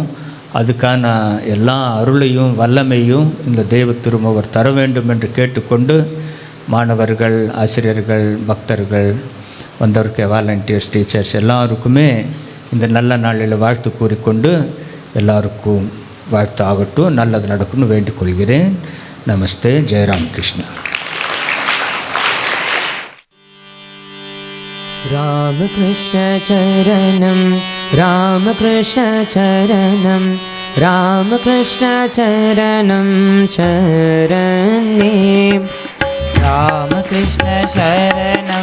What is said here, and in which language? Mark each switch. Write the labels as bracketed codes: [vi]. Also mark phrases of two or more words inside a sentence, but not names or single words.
[ta] அதுக்கான எல்லா அருளையும் வல்லமையும் இந்த தெய்வ திருமவர் தர வேண்டும் என்று கேட்டுக்கொண்டு, மாணவர்கள், ஆசிரியர்கள், பக்தர்கள், வந்தவருக்கு வாலண்டியர்ஸ், டீச்சர்ஸ் எல்லாருக்குமே இந்த நல்ல நாளில் வாழ்த்து கூறிக்கொண்டு எல்லாருக்கும் வாழ்த்து ஆகட்டும், நல்லது நடக்கும்னு வேண்டிக் கொள்கிறேன். நமஸ்தே. ஜெயராம் கிருஷ்ணா. [sa] रामकृष्ण चरणं रामकृष्ण चरणं रामकृष्ण चरणं शरण्ये रामकृष्ण शरणं